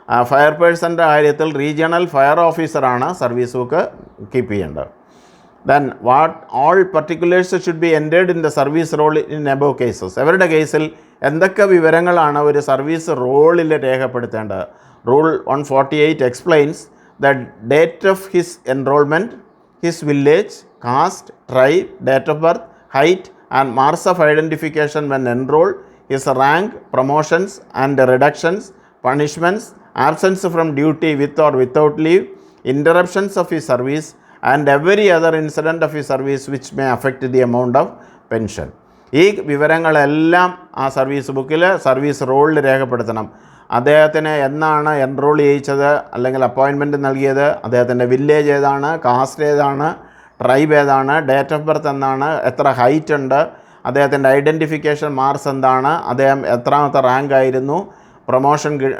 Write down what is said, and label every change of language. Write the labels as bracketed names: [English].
[Malayalam] Fire പേഴ്സൻ്റെ കാര്യത്തിൽ regional fire ഓഫീസറാണ് സർവീസ് ബുക്ക് കീപ്പ് ചെയ്യേണ്ടത്. [English] Then what all particulars should be entered in the service role in above cases. [Malayalam] അവരുടെ കേസിൽ എന്തൊക്കെ വിവരങ്ങളാണ് ഒരു സർവീസ് റോളിൽ രേഖപ്പെടുത്തേണ്ടത്? [English] Rule 148 explains the date of his enrollment, his village, caste, tribe, date of birth, height and marks of identification when enrolled, his rank, promotions and reductions, punishments, absence from duty with or without leave, interruptions of his service and every other incident of his service which may affect the amount of pension. [Malayalam] ഈ വിവരങ്ങളെല്ലാം ആ service ബുക്കിൽ service റോളിൽ രേഖപ്പെടുത്തണം. അദ്ദേഹത്തിന് എന്നാണ് enrol ചെയ്യിച്ചത് അല്ലെങ്കിൽ appointment നൽകിയത്, അദ്ദേഹത്തിൻ്റെ വില്ലേജ് ഏതാണ്, കാസ്റ്റ് ഏതാണ്, ട്രൈബ് ഏതാണ്, ഡേറ്റ് ഓഫ് ബർത്ത് എന്നാണ്, എത്ര ഹൈറ്റ് ഉണ്ട്, അദ്ദേഹത്തിൻ്റെ ഐഡൻറ്റിഫിക്കേഷൻ മാർക്സ് എന്താണ്, അദ്ദേഹം എത്രാമത്തെ റാങ്ക് ആയിരുന്നു, പ്രൊമോഷൻ